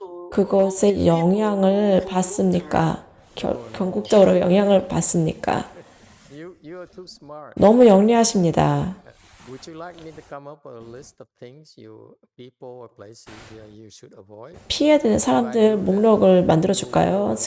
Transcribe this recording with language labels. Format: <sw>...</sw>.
<ko>그것의 영향을 받습니까? 궁극적으로 영향을 받습니까?</ko> <en>You are too smart.</en> <ko>너무 영리하십니다.</ko> <en>Would you like me to come up with a list of things people or places you should avoid?</en> <ko>피해야 되는 사람들 목록을 만들어 줄까요?</ko>